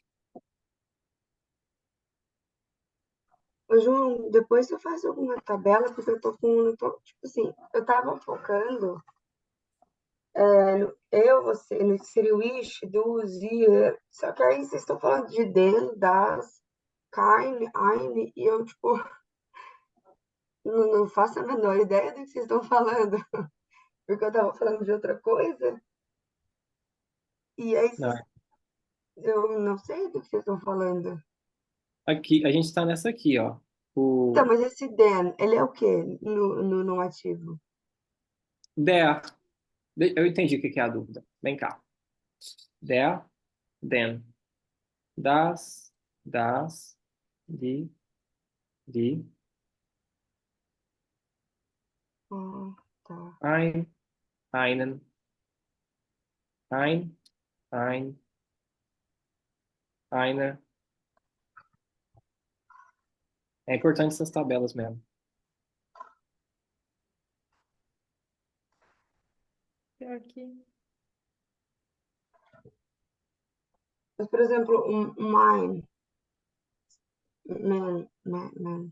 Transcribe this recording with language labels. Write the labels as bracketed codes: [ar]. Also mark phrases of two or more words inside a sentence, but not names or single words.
[pt] Ô, João, depois você faz alguma tabela, porque eu tô com. Não tô, tipo assim, eu tava focando no eu, você, no que seria o ish, dos, ihr. Só que aí vocês estão falando de [de] den, das, kein, ein, [pt] e eu, tipo, não faço a menor ideia do que vocês estão falando, porque eu tava falando de outra coisa, e aí Não. eu não sei do que vocês estão falando. Aqui, a gente está nessa aqui, ó. Então, O mas esse den, ele é o quê no não ativo? der. Eu entendi o que que é a dúvida. Vem cá. [de] Der, den. Das, die, [pt] Ah, tá. [de] ein, einen, ein, eine. [pt] É importante essas tabelas mesmo. Aqui. Mas, por exemplo, mine, man.